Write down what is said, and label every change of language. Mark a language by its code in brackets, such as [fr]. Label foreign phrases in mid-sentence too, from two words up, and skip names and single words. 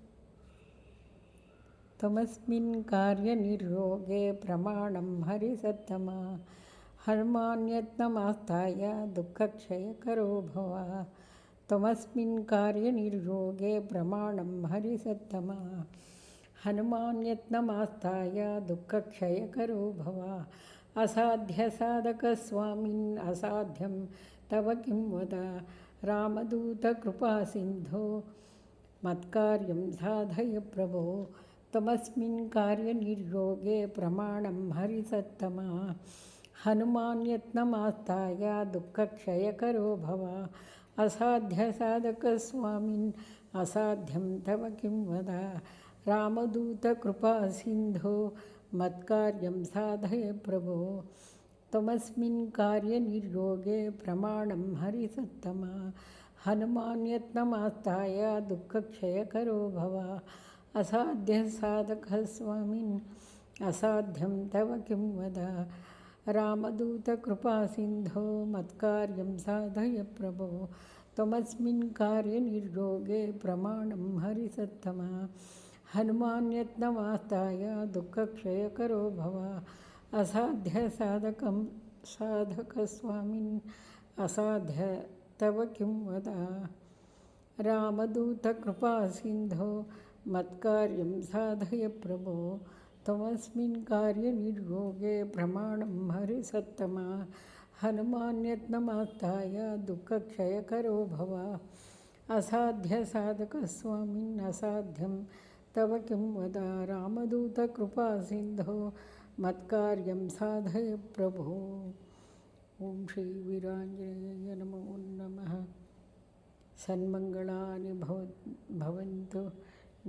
[sa] ತಮಸ್ಮಿನ್ ಕಾರ್ಯ ನಿರ್ಯೋಗೆ ಪ್ರಮಾಣಂ ಹರಿಸತ್ತಮ ಹನುಮಾನ್ಯತ್ನಮಾಸ್ತಾಯ ದುಃಖಕ್ಷಯಕರೋ ಭವ. ತಮಸ್ಮಿನ್ ಕಾರ್ಯ ನಿರ್ಯೋಗೆ ಪ್ರಮಾಣಂ ಹರಿಸತ್ತಮ ಹನುಮಾನ್ಯತ್ನಮಾಸ್ತಾಯ ದುಃಖಕ್ಷಯಕರೋ ಭವ. ಅಸಾಧ್ಯ ಸಾಧಕ ಸ್ವಾಮಿನ್ ಅಸಾಧ್ಯಂ ತವ ಕಿಂ ವದ. ರಾಮದೂತ ಕೃಪಾ ಸಿಂಧೋ ಮತ್ಕಾರ್ಯಂ ಸಾಧಯ ಪ್ರಭೋ. ತಮಸ್ಮಿನ್ ಕಾರ್ಯ ನಿರ್ಯೋಗೆ ಪ್ರಮಾಣಂ ಹರಿಸತ್ತಮ ಹನುಮಾನ್ಯತ್ನಮಾಸ್ತಾಯ ದುಃಖಕ್ಷಯಕರೋ ಭವ. ಅಸಾಧ್ಯ ಸಾಧಕ ಸ್ವಾಮಿನ್ ಅಸಾಧ್ಯಂ ತವ ಕಿಂ ವದ. ರಾಮದೂತ ಕೃಪಾ ಸಿಂಧೋ ಮತ್ಕಾರ್ಯಂ ಸಾಧಯ ಪ್ರಭೋ. ತಮಸ್ಮಿನ್ ಕಾರ್ಯ ನಿರ್ಯೋಗೆ ಪ್ರಮಾಣಂ ಹರಿಸತ್ತಮ ಹನುಮಾನ್ಯತ್ನಮಾಸ್ತಾಯ ದುಃಖಕ್ಷಯಕರೋ ಭವ. ಅಸಾಧ್ಯ ಸಾಧಕ ಸ್ವಾಮಿನ್ ಅಸಾಧ್ಯಂ ತವ ಕಿಂ ವದ. ರಾಮದೂತ ಕೃಪಾ ಸಿಂಧೋ ಮತ್ಕಾರ್ಯಂ ಸಾಧಯ ಪ್ರಭೋ. ತಮಸ್ಮಿನ್ ಕಾರ್ಯ ನಿರ್ಯೋಗೆ ಪ್ರಮಾಣಂ ಹರಿಸತ್ತಮ ಹನುಮಾನ್ಯತ್ನಮಾಸ್ತಾಯ ದುಃಖಕ್ಷಯಕರೋ ಭವ. ಅಸಾಧ್ಯ ಸಾಧಕ ಸ್ವಾಮಿನ್ ಅಸಾಧ್ಯ ತವ ಕಿಂ ವದ. ರಾಮದೂತ ಕೃಪಾ ಸಿಂಧೋ ಮತ್ಕಾರ್ಯಂ ಸಾಧಯ ಪ್ರಭೋ. ತಮಸ್ಮಿನ್ ಕಾರ್ಯ ನಿರ್ಯೋಗೆ ಪ್ರಮಾಣಂ ಹರಿಸತ್ತಮ ಹನುಮಾನ್ಯತ್ನಮಾಸ್ತಾಯ ದುಃಖಕ್ಷಯಕರೋ ಭವ. ಅಸಾಧ್ಯ ಸಾಧಕ ಸ್ವಾಮಿನ್ ಅಸಾಧ್ಯಂ ತವ ಕಿಂ ವದ. ರಾಮದೂತ ಕೃಪಾ ಸಿಂಧೋ ಮತ್ಕಾರ್ಯಂ ಸಾಧಯ ಪ್ರಭೋ. ಓಂ ಶ್ರೀ ವೀರಾಂಜನೇಯ ನಮೋ ನಮಃ. ಸನ್ಮಂಗಳಾನಿ ಭವಂತು.